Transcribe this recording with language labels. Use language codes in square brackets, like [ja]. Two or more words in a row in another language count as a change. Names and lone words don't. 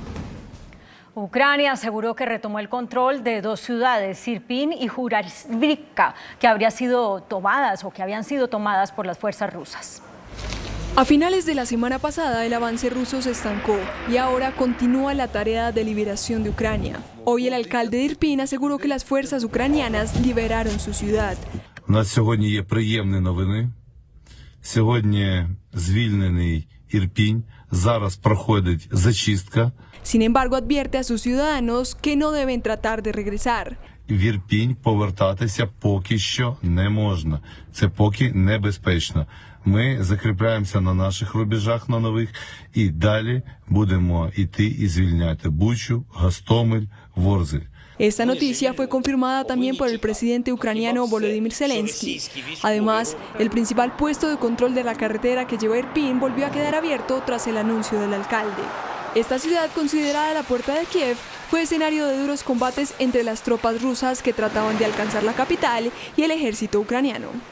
[es] Ucrania aseguró que retomó el control de dos ciudades, Irpin y Jurajivka, que habían sido tomadas por las fuerzas rusas. A finales de la semana pasada, el avance ruso se estancó y ahora continúa la tarea de liberación de Ucrania. Hoy el alcalde de Irpin aseguró que las fuerzas ucranianas liberaron su ciudad. [uk] У нас сьогодні є приємні новини. Сьогодні звільнений Ірпінь. Зараз проходить зачистка. [es] Sin embargo, advierte a sus ciudadanos que no deben tratar de regresar. [uk] В Ірпінь повертатися поки що не можна. Це поки небезпечно. Ми закріпляємося на наших рубежах на нових і далі будемо йти і звільняти Бучу, Гостомель, Ворзель. [es] Esta noticia fue confirmada también por el presidente ucraniano Volodymyr Zelensky. Además, el principal puesto de control de la carretera que lleva a Irpin volvió a quedar abierto tras el anuncio del alcalde. Esta ciudad, considerada la puerta de Kiev, fue escenario de duros combates entre las tropas rusas que trataban de alcanzar la capital y el ejército ucraniano.